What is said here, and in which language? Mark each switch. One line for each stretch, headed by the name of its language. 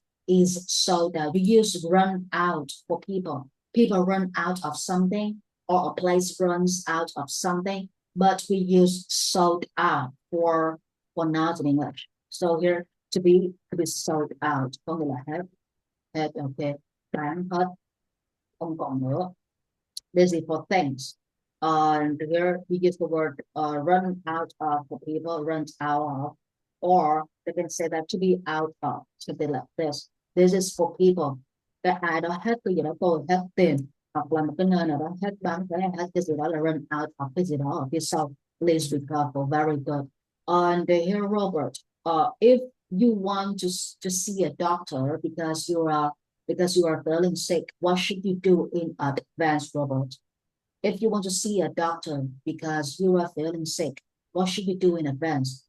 English: Is sold out. We use run out for people. People run out of something or a place runs out of something, but we use sold out for not in English.
Vietnamese: So here to be sold out có nghĩa là hết hết ok bán hết không còn nữa.
English: This is for things. And here we use the word run out of for people, run out of, or they can say that to be out of, something like this. This is for people.
Vietnamese: Cái ai đó hết cái gì đó tôi hết tiền hoặc là một cái nơi nào đó hết bán cái hết cái gì đó là run out of cái gì đó ở phía sau.
English: Please be careful. Very good. And here, Robert, if you want to see a doctor because you are feeling sick, what should you do in advance, Robert? If you want to see a doctor because you are feeling sick, what should you do in advance?